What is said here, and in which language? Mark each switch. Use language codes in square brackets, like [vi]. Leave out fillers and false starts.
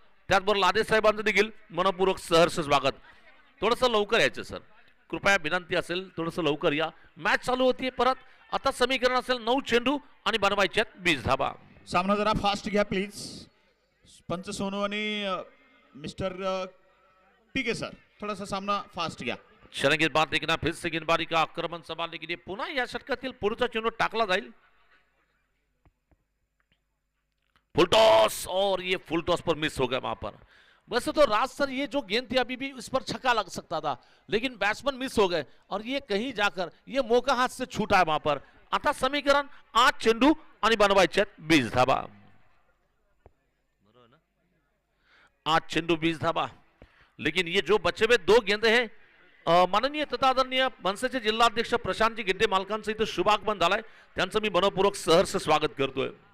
[mr] त्याचबरोबर लादे साहेबांचं देखील मनपूर्वक सहर्ष स्वागत। थोडंसं लवकर यायचं सर, कृपया विनंती असेल, थोडंसं लवकर या। मॅच चालू होतीये परत, आता समीकरण असेल 9 चेंडू आणि बनवायचे 20 धाबा। सामना जरा फास्ट घ्या प्लीज। पंच सोनू आणि मिस्टर पीके सर, थोड़ा सा सामना फास्ट घ्या। [hi] क्षण गेंदबाज देखना, फिर से गेंदबाजी का आक्रमण संभालने के लिए [mr] पुन्हा या षटकातील पुढचा चेंडू टाकला जाईल। [hi] फुल टॉस, और ये फुल टॉस पर मिस हो गया वहां पर। वैसे तो राज सर ये जो गेंद थी अभी भी इस पर छक्का लग सकता था, लेकिन बैट्समैन मिस हो गए और ये कहीं जाकर ये मौका हाथ से छूटा है वहां पर। [mr] आता समीकरण 8 चेंडू आणि बनवायचे 20 धाबा। 8 चेंडू 20 धाबा। [hi] लेकिन ये जो बचे हुए 2 गेंदे हैं, [mr] माननीय तथा आदरणीय मनसेचे जिल्हाध्यक्ष प्रशांतजी गिड्डे मालकांचं इथं शुभागमन झालंय, त्यांचं मी मनपूर्वक सहर्ष स्वागत करतोय।